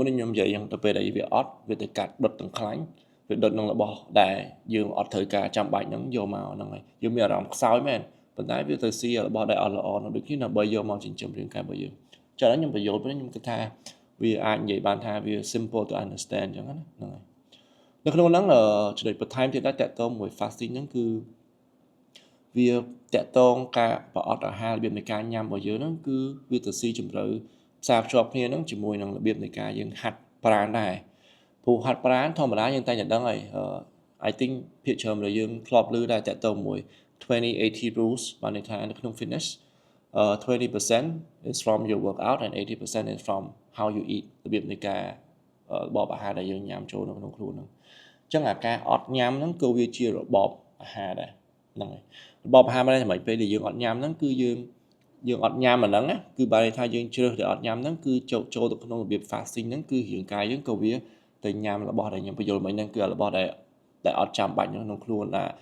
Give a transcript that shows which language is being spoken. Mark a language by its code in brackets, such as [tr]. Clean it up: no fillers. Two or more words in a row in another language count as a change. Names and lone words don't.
[km] ខ្ញុំនិយាយយ៉ាងទៅពេលដែលវាអត់វាទៅកាត់ដុតទាំងខ្លាញ់វាដុតនឹងរបស់ដែលយើងអត់ត្រូវការចាំបាច់ហ្នឹងយកមកហ្នឹងហើយយើងមានអារម្មណ៍ខ្សោយមែន ប៉ុន្តែវាទៅស៊ីរបស់ដែលអត់ល្អនោះដូចគ្នាដើម្បីយកមកចិញ្ចឹមរាងកាយរបស់យើងចា៎ខ្ញុំបញ្យល់ពេលខ្ញុំគិតថាវាអាចនិយាយ បានថាវា [en] simple to understand [km] អញ្ចឹងណាហ្នឹងហើយនៅក្នុងហ្នឹងចំណុចបន្ថែមទៀតដែរតាក់ទងមួយ fasting ហ្នឹងគឺវាតាក់ទងការប្រអប់អាហាររបៀបនៃការញ៉ាំរបស់យើងហ្នឹងគឺវាទៅស៊ីជម្រៅផ្សារភ្ជាប់គ្នាហ្នឹងជាមួយនឹងរបៀបនៃការយើងហាត់ប្រាណដែរព្រោះហាត់ប្រាណធម្មតាយើងតែតែដឹងហើយ [en] I think [km] ភាគច្រើនដែលយើងធ្លាប់ឮដែរតាក់ទងមួយ20-80 rules បានន័យថានៅក្នុង fitness [en] 20% is from your workout and 80% is from how you eat [km] របៀបនៃការបបអាហារដែលយើងញ៉ាំចូលនៅក្នុងខ្លួនហ្នឹងអញ្ចឹងអាការអត់ញ៉ាំហ្នឹងក៏វាជារបបអាហារដែរហ្នឹងហើយរបបអាហារមិនមែនពេលដែលយើងអត់ញ៉ាំហ្នឹងគឺយើងអត់ញ៉ាំអាហ្នឹងណាគឺបើន័យថាយើងជ្រើសតែអត់ញ៉ាំហ្នឹងគឺចូលទៅក្នុងរបៀប fasting ហ្នឹងគឺរាងកាយយើងក៏វាទៅញ៉ាំរបស់ដែលខ្ញុំបញ្យល់មិញហ្នឹងគឺរបស់ដែលអត់ចាំបាច់ក្នុងខ្លួនណា